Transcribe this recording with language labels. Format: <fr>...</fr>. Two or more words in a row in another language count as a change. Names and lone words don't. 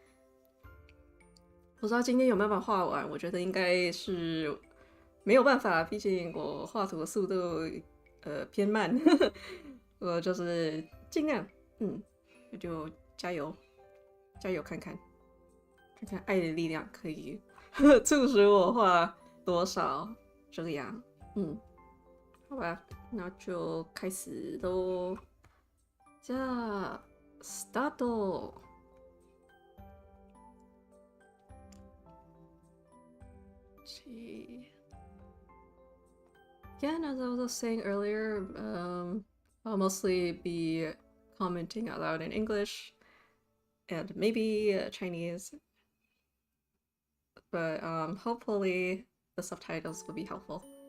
<zh>不知道今天有没有办法画完，我觉得应该是没有办法，毕竟我画图的速度偏慢，我就是尽量，就加油，加油看看，看看爱的力量可以促使我画多少。这样，好吧，那就开始喽。</zh> <ja>じゃあ、スタート。</ja> <en>Again, as I was saying earlier, I'll mostly be commenting out loud in English and maybe Chinese, but hopefully the subtitles will be helpful.</en>